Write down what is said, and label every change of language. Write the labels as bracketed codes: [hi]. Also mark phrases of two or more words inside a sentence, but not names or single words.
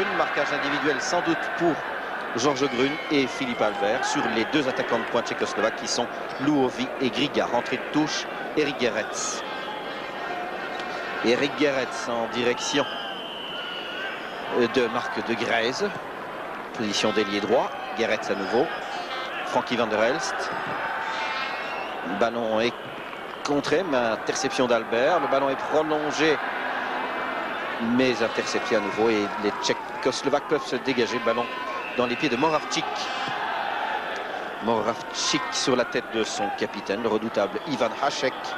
[fr] Marquage individuel sans doute pour Georges Grun et Philippe Albert sur les deux attaquants de pointe tchécoslovaques qui sont Louovi et Griga. Rentrée de touche, Eric Gerets. Eric Gerets en direction de Marc de Grèze. Position d'ailier droit. Gerets à nouveau. Frankie van der Elst. Le ballon est contré, mais interception d'Albert. Le ballon est prolongé, mais intercepté à nouveau. Et les Tchécoslovaques peuvent se dégager. Le ballon dans les pieds de Moravčík. Moravčík sur la tête de son capitaine, le redoutable Ivan Hašek.